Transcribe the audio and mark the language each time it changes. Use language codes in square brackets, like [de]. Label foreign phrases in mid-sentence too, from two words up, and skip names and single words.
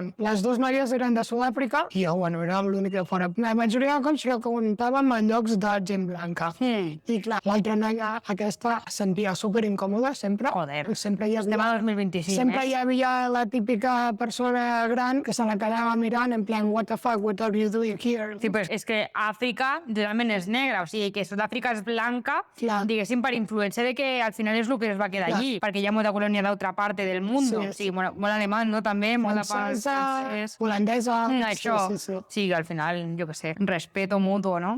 [ca] Les dues noies eren de Sud-àfrica i jo, bueno, era l'únic de fora. La majoria de cops que comptàvem en llocs de gent blanca. I clar, l'altra noia aquesta es sentia superincòmoda sempre. Joder. Sempre hi havia... Estem al 2025, Sempre hi havia la típica persona gran que se la quedava mirant en plan, [en] what the fuck, what are you doing here? [ca] Sí, però és que Àfrica realment és negra, o sigui que Sud-àfrica és blanca, diguéssim, per influència de que al final és el que es va quedar allí, perquè hi ha molta colònia d'altra part del món, o sigui, molt alemany, no?, també, molt de part francès, holandesa... Això, sí, al final, jo què sé, [es] respeto mutuo, [ca] no?